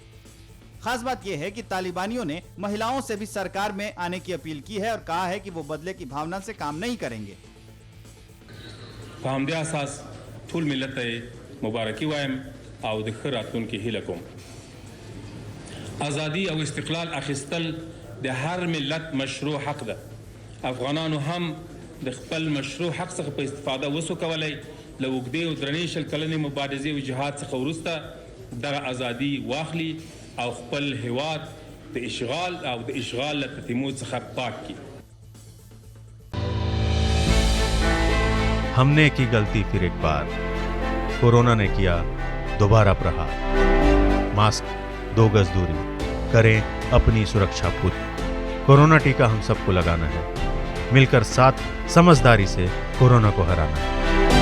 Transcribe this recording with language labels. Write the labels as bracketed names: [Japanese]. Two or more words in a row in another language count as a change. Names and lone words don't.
[Hindi] खास बात यह है कि तालिबानियों ने महिलाओं से भी सरकार में आने की अपील की है और कहा है कि वो बदले की भावना से काम नहीं करेंगे। [Pashto] ازادي او استقلال اخیستل د هر ملت مشروع حق ده. افغانانو هم د خپل مشروع حق څخه په استفاده وسو کولای. له اوږدې او درنې شل کلنې مبارزې او جهاد څخه وروسته دغه ازادي واخلي او خپل هیواد د اشغال او د اشغال له تتمو څخه پاک کړي. [Hindi] हमने की गलती फिर एक बार, कोरोना ने किया दोबारा प्रहार। मास्क, 2 गज दूरी, करें अपनी सुरक्षा पूरी। कोरोना टीका हम सबको लगाना है, मिलकर साथ समझदारी से कोरोना को हराना है।